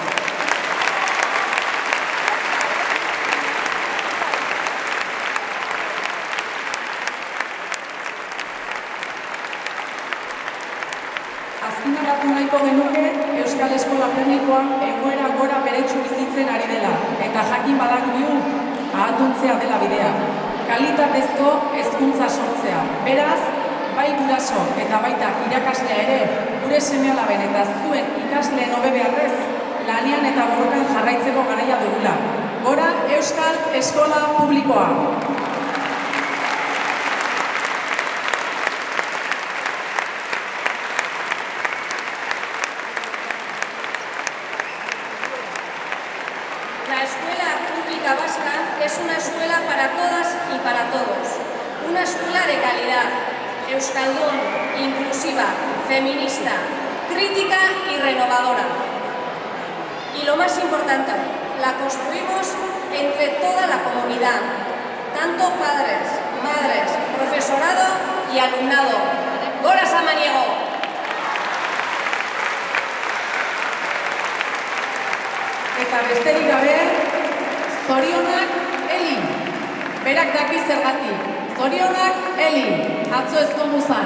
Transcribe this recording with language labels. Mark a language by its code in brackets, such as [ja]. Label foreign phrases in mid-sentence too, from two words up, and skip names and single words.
[eu] Azpimarratu nahiko genuke Euskal Eskola Publikoan egoera gora beretsu bizitzen ari dela eta jakin badakigu ahalduntzea dela bidea. Kalitatezko hezkuntza sortzea. Beraz, bai guraso eta baita irakaslea ere, gure seme-alaben eta zuen ikasleen hobe beharrez, lanean eta borrokan jarraitzeko garaia dugula. Gora Euskal Eskola Publikoa! [es] La Escuela Pública Vasca es una escuela para todas y para todos. Una escuela de calidad, euskaldun, inclusiva, feminista, crítica y renovadora. Y lo más importante, la construimos entre toda la comunidad, tanto padres, madres, profesorado y alumnado. [eu] ¡Gora Samaniego! Eta besterik gabe, zorionak Eli. Berak daki zergatik. Zorionak Eli. Atzo ezkondu zan.